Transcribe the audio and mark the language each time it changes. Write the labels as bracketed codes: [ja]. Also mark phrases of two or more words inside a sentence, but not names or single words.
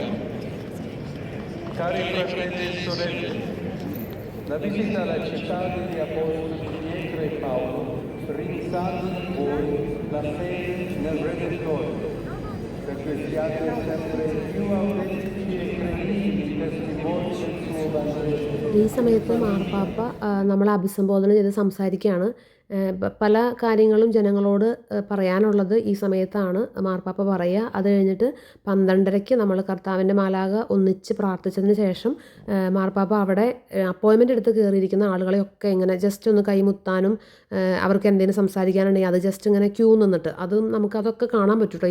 [it] Cari fratelli e sorelle, la visita alla città degli Apostoli Pietro e Paolo rinsalda in voi la fede nel Redentore, perché siate sempre più autentici e credibili testimoni del suo Vangelo. [ml] ഈ സമയത്ത് മാർപ്പാപ്പ നമ്മളെ അഭിസംബോധന ചെയ്ത് സംസാരിക്കുകയാണ്. പല കാര്യങ്ങളും ജനങ്ങളോട് പറയാനുള്ളത് ഈ സമയത്താണ് മാർപ്പാപ്പ പറയുക. അത് കഴിഞ്ഞിട്ട് 12:30 നമ്മൾ കർത്താവിൻ്റെ മാലാഖ ഒന്നിച്ച് പ്രാർത്ഥിച്ചതിന് ശേഷം മാർപ്പാപ്പ അവിടെ അപ്പോയിൻമെൻ്റ് എടുത്ത് കയറിയിരിക്കുന്ന ആളുകളെയൊക്കെ ഇങ്ങനെ ജസ്റ്റ് ഒന്ന് കൈമുത്താനും അവർക്ക് എന്തെങ്കിലും സംസാരിക്കാനുണ്ടെങ്കിൽ അത് ജസ്റ്റ് ഇങ്ങനെ ക്യൂ നിന്നിട്ട് അതും നമുക്കതൊക്കെ കാണാൻ പറ്റും.